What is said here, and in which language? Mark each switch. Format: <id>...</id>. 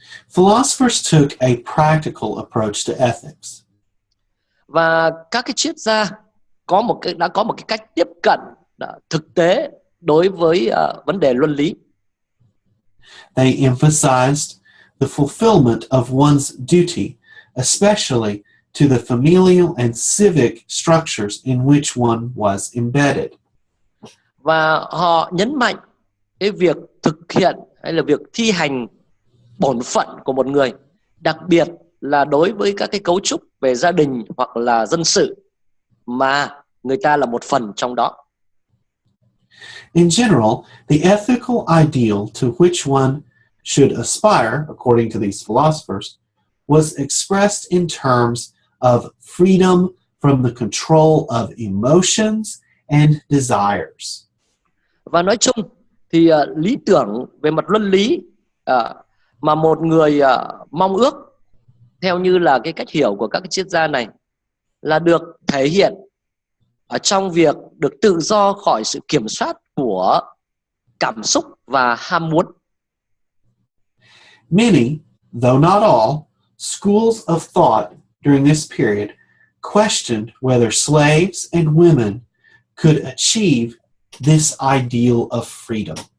<en>Philosophers took a practical approach to ethics.</en> <vi>Và các cái triết gia đã có một cái cách tiếp cận thực tế đối với vấn đề luân lý.</vi> <en>They emphasized the fulfillment of one's duty, especially to the familial and civic structures in which one was embedded.</en> <vi>Và họ nhấn mạnh cái việc thực hiện hay là việc thi hành bổn phận của một người, đặc biệt là đối với các cái cấu trúc về gia đình hoặc là dân sự mà người ta là một phần trong đó.</vi> <en>In general, the ethical ideal to which one should aspire, according to these philosophers, was expressed in terms of freedom from the control of emotions and desires.</en> <vi>Và nói chung thì lý tưởng về mặt luân lý mà một người mong ước theo như là cái cách hiểu của các cái triết gia này là được thể hiện ở trong việc được tự do khỏi sự kiểm soát của cảm xúc và ham muốn.</vi> <en>Many, though not all, schools of thought during this period questioned whether slaves and women could achieve this ideal of freedom.</en>